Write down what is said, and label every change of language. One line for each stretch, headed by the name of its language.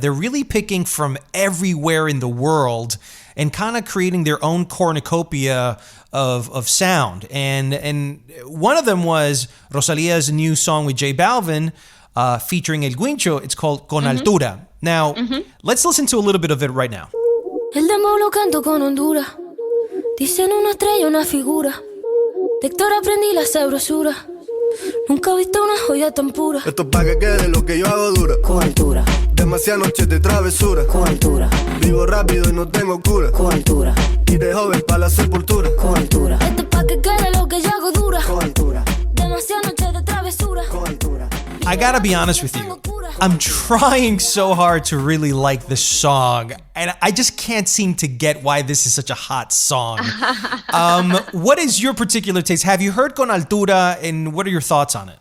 English: They're really picking from everywhere in the world and kind of creating their own cornucopia of sound. And one of them was Rosalia's new song with J Balvin, featuring El Guincho. It's called Con Altura. Now, let's listen to a little bit of it right now.
Spanish: El dembow lo canto con Honduras. Dicen una estrella, una figura. De Héctor aprendí la sabrosura. Nunca he visto una joya tan pura. Esto es pa' que quede lo que yo hago dura. Con altura. Demasiadas noches de travesura. Con altura. Vivo rápido y no tengo cura. Con altura. Y de joven pa' la sepultura. Con altura. Esto es pa' que quede lo que yo hago dura. Con altura. Demasiadas noches de travesura. Con altura.
English: I gotta be honest with you. I'm trying so hard to really like this song, and I just can't seem to get why this is such a hot song. What is your particular taste? Have you heard Con Altura, and what are your thoughts on it?